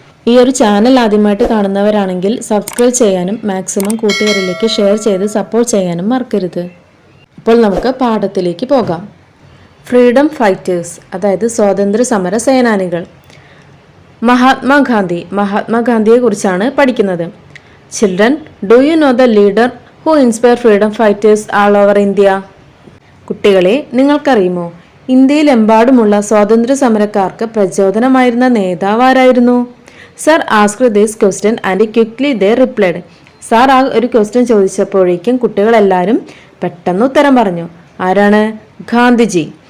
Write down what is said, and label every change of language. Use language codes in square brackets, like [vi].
[ml] ഈ ഒരു ചാനൽ ആദ്യമായിട്ട് കാണുന്നവരാണെങ്കിൽ സബ്സ്ക്രൈബ് ചെയ്യാനും മാക്സിമം കൂട്ടുകാരിലേക്ക് ഷെയർ ചെയ്ത് സപ്പോർട്ട് ചെയ്യാനും മറക്കരുത്. അപ്പോൾ നമുക്ക് പാഠത്തിലേക്ക് പോകാം. ഫ്രീഡം ഫൈറ്റേഴ്സ്, അതായത് സ്വാതന്ത്ര്യ സമര സേനാനികൾ. മഹാത്മാഗാന്ധിയെ കുറിച്ചാണ് പഠിക്കുന്നത്. [en] Children, do you know the leader who inspired freedom fighters all over India? [ml] കുട്ടികളെ, നിങ്ങൾക്കറിയുമോ ഇന്ത്യയിലെമ്പാടുമുള്ള സ്വാതന്ത്ര്യ സമരക്കാർക്ക് പ്രചോദനമായിരുന്ന നേതാവ് ആരായിരുന്നു? [en] Sir asked this question and quickly they replied. [ml] Sir ആ ഒരു ക്വസ്റ്റ്യൻ ചോദിച്ചപ്പോഴേക്കും കുട്ടികളെല്ലാവരും പെട്ടെന്ന് ഉത്തരം പറഞ്ഞു. ആരാണ്? ഗാന്ധിജി.